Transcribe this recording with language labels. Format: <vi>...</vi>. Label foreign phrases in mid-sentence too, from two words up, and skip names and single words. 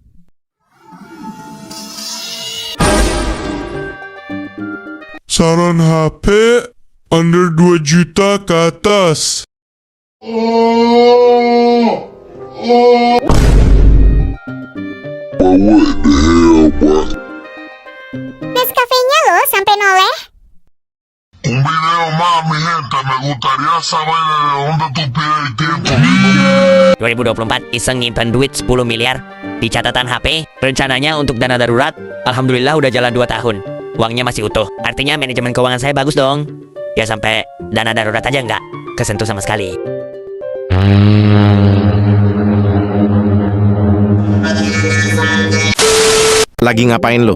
<id>Saran HP under 2 juta ke atas. Nescafe-nya loh sampai noleh.</id> <es>Un video más, mi gente. Me gustaría saber de dónde tú pides el tiempo.</es> <id>2024 iseng nyimpen duit 10 miliar di catatan HP. Rencananya untuk dana darurat. Alhamdulillah udah jalan 2 tahun. Uangnya masih utuh. Artinya manajemen keuangan saya bagus dong. Ya sampai dana darurat aja nggak kesentuh sama sekali. Lagi ngapain lu?</id>